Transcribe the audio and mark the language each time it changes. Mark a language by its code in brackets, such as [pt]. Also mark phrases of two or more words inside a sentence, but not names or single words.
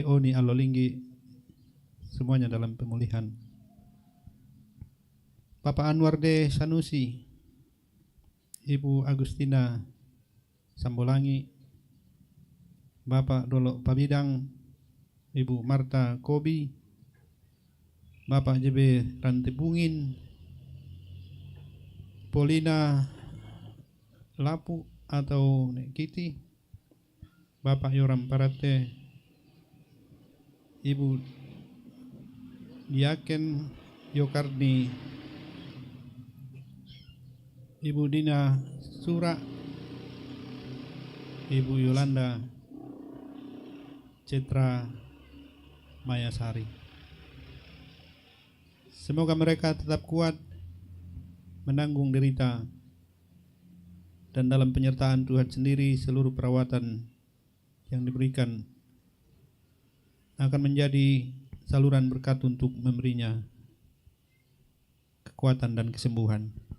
[id] Oni Alolinggi, semuanya dalam pemulihan. Bapak Anwar D. Sanusi, Ibu Agustina Sambolangi, Bapak Dolok Pabidang, Ibu Marta Kobi, Bapak JB Rantebungin, Polina Lapu atau Nek Kiti, Bapak Yoram Parate, Ibu Diaken Yokarni, Ibu Dina Sura, Ibu Yolanda Citra Mayasari. Semoga mereka tetap kuat menanggung derita, dan dalam penyertaan Tuhan sendiri seluruh perawatan yang diberikan akan menjadi saluran berkat untuk memberinya kekuatan dan kesembuhan.